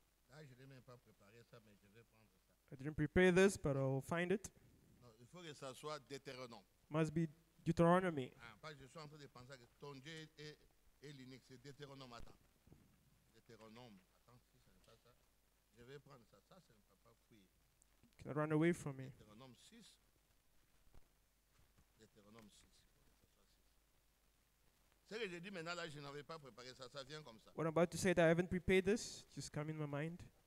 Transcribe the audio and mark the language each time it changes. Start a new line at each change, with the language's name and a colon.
French: Là, je n'ai même pas préparé ça, mais je vais prendre ça.
English: I didn't prepare this, but I'll find it.
French: Non, il faut que ça soit Deutéronome.
English: Must be Deuteronomy.
French: Ah, pas, je suis en train de penser que ton Dieu est l'unique. C'est Deutéronome. Attends. Deutéronome. Attends, si ce n'est pas ça. Je vais prendre ça. Ça, ça ne va pas fouiller.
English: Can run away from me.
French: Deutéronome 6. Deutéronome 6. Ce que j'ai dit maintenant, là, je n'avais pas préparé ça. Ça vient comme ça.
English: What I'm about to say that I haven't prepared this, just come in my mind.